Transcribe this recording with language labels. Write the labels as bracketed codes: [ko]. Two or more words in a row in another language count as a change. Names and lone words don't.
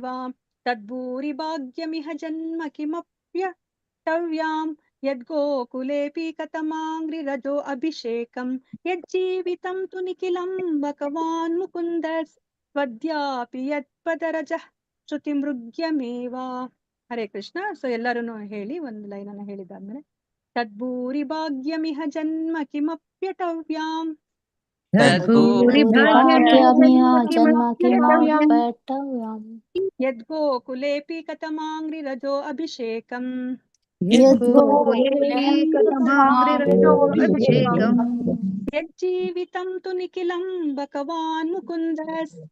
[sa] ತದ್ಭೂರಿ ಭಾಗ್ಯಮಿಹ ಜನ್ಮ ಕಿಮಪ್ಯಟವ್ಯಾಂ ಯದ್ಗೋಕುಲೇಪಿ ಕಥಮಾಂಗ್ರಿ ರಜೋ ಅಭಿಷೇಕಂ ಯಜ್ಜೀವಿತಂ ತು ನಿಖಿಲಂ ಭಗವಾನ್ ಮುಕುಂದಸ್ ತ್ವದ್ಯಾಪಿ ಯತ್ಪದರಜಃ ಶ್ರುತಿಮೃಗ್ಯಮೇವ. ಹರೇ ಕೃಷ್ಣ. [kn] ಸೊ ಎಲ್ಲರೂ ಹೇಳಿ, ಒಂದು ಲೈನ್ ಅನ್ನ ಹೇಳಿದಾದ್ಮೇಲೆ [sa] ತದ್ಭೂರಿ ಭಾಗ್ಯಮಿಹ ಜನ್ಮ ಕಿಮಪ್ಯಟವ್ಯಾಂ ಯದ್ಗೋಕುಲೇಪಿ ಕಥಮಾಂಗ್ರಿ ರಜೋ ಅಭಿಷೇಕಂ ಯಜ್ಜೀವಿತಂ ತು ನಿಖಿಲಂ ಭಗವಾನ್ ಮುಕುಂದಸ್